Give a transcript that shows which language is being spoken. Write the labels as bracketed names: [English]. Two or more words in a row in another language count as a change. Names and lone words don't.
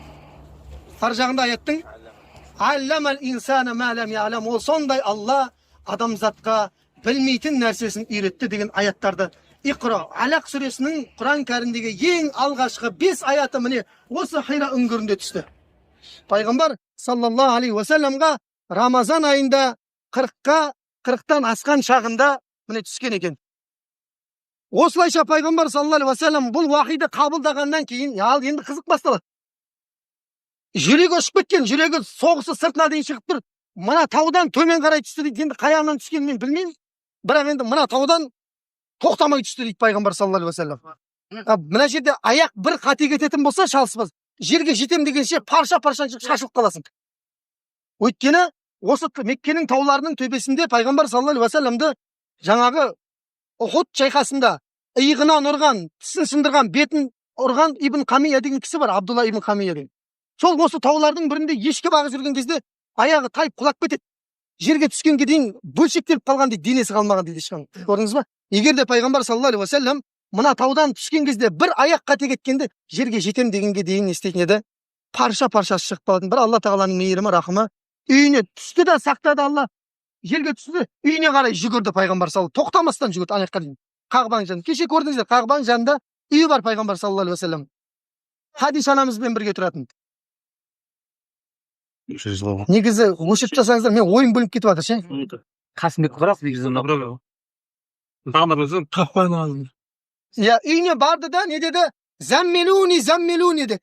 [Kazakh] Ар жағында аяттың [Arabic] علّم الإنسان ما لم يعلم, [Kazakh] ол сондай Алла адамзатқа білмейтін нәрсесін үйретті деген аяттарды. Иқра, Алақ сүресінің Құран кәрімдегі ең алғашқы 5 аяты міне осы Хайра үңгірінде түсті. Пайғамбар [Arabic] صلى الله عليه وسلم [Kazakh] Рамазан айында 40-тан асқан шағында міне түскен екен. Осылайша Пайғамбар [Arabic] صلى الله عليه وسلم [Kazakh] бұл уахиді қабылдағаннан кейін, ал енді қызық басталады. Жүрегі ұшып кеткен, жүрегі соғысы сыртына дейін шығып тұр. Мына таудан төмен қарай түсті дейді. Енді қаяғынан түскенін мен білмеймін. Бірақ енді мына таудан тоқтамай түсті дейді Пайғамбар [Arabic] صلى الله عليه وسلم. [Kazakh] Мына жерде аяқ бір қате кететін болса шалыспас. Жерге жетем дегенше парша-паршан шашылып қаласың. Өйткені осы Меккенің тауларының төбесінде Пайғамбар [Arabic] صلى الله عليه وسلم [Kazakh] жаңағы Ухуд шайқасында иығынан ұрған, тісін сындырған, бетін ұрған Ибн Қамия деген кісі бар, Абдулла ибн Қамия деген. Сол осы таулардың бірінде ешкі бағып жүрген кезде аяғы тайып құлап кетеді. Жерге түскенге дейін бөлшектеліп қалған дейді, денесі қалмаған дейді ешқандай. Көрдіңіз ба? Егер де Пайғамбар [Arabic] صلى الله عليه وسلم [Kazakh] мына таудан түскен кезде бір аяқ қате кеткенде жерге жетем дегенге дейін не істейтін еді? Парша-паршасы шығып қалатын. Бір Алла тағаланың мейірімі, рахымы. Үйіне түсті де сақтады Алла. Жерге түсті, үйіне қарай жүгірді Пайғамбар [Arabic] صلى الله عليه وسلم. [Kazakh] Тоқтамастан жүгірді аяққа дейін. Қағбаның жанында. Кеше көрдіңіздер, Қағбаның жанында үйі бар Пайғамбар [Arabic] صلى الله عليه وسلم. [Kazakh] Хадиша анамызбен бірге тұратын. Негізі өшіп жасаңыздар, мен ойым бөлініп кетіп жатыр ше. Қасымбек бірақ негізі үйіне барды да не деді? Заммелуни деді.